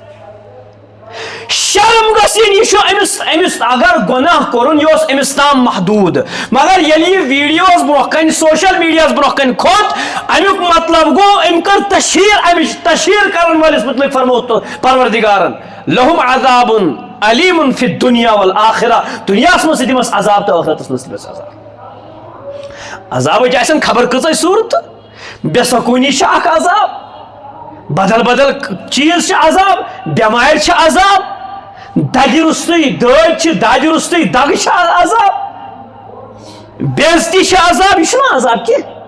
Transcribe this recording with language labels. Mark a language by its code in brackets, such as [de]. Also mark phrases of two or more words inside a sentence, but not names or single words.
[ks] شرم گھن یہ امس اگر گناہ کورن یہ امس تام محدود مگر یل یہ ویڈیوز برو کن [en] social media [ks] برو کن کھوت امیک مطلب گو ام کر تشہیر امچ تشہیر کرن والس مطلب فرمو پروردگارن [ar] لهم عذاب علیم فی الدنیا والآخرہ [ks] دنیا مز دمس عذاب تو آخرتس مز دمس عذاب عذاب آسن خبر کۭژاہ صورت بے سکونی اخ عذاب بدل بدل چیز عذاب بیمار عذاب دگہ رستے دادِ رستے دگ عذاب بے عزتی عذاب یہ عذاب کی